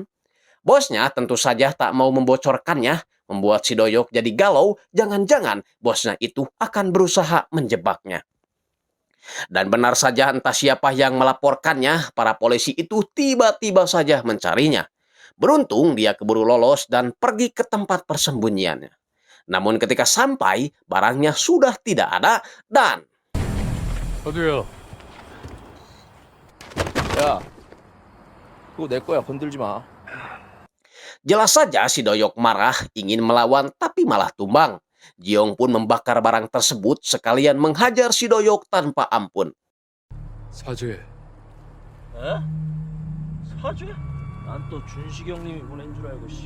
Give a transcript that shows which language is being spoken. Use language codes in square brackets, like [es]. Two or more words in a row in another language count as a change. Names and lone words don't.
[id] Bosnya tentu saja tak mau membocorkannya, membuat si Doyok jadi galau, jangan-jangan bosnya itu akan berusaha menjebaknya. Dan benar saja entah siapa yang melaporkannya, para polisi itu tiba-tiba saja mencarinya. Beruntung dia keburu lolos dan pergi ke tempat persembunyiannya. Namun ketika sampai, barangnya sudah tidak ada dan... [ko] 어디요? 야, 그거 내 거야. 건들지 마. [id] Jelas saja si Doyok marah, ingin melawan tapi malah tumbang. Jiong pun membakar barang tersebut sekalian menghajar si Doyok tanpa ampun. [ko] 사죄. 에? 사죄? 난 또 준식이 형님이 보낸 줄 알고 씨.